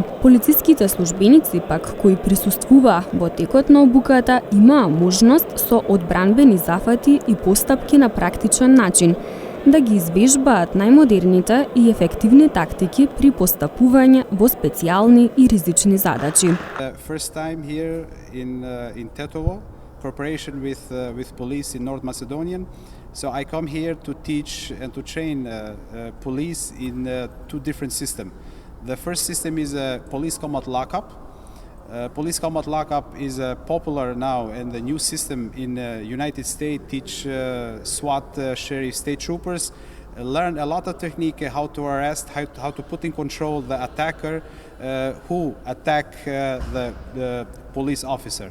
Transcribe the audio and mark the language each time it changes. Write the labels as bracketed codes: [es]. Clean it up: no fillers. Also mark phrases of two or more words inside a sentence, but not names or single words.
[mk] Полициските службеници пак кои присуствуваа во текот на обуката имаа можност со одбранбени зафати и постапки на практичен начин да ги извежбаат најмодерните и ефективни тактики при постапување во специјални и ризични задачи. [en] First time here in Tetovo, cooperation with police in North Macedonian. So I come here to teach and to train police in two different systems. The first system is a police combat lockup. Police combat lockup is popular now, and the new system in United States teach SWAT, sheriff, state troopers learn a lot of technique how to arrest, how to put in control the attacker who attack the police officer.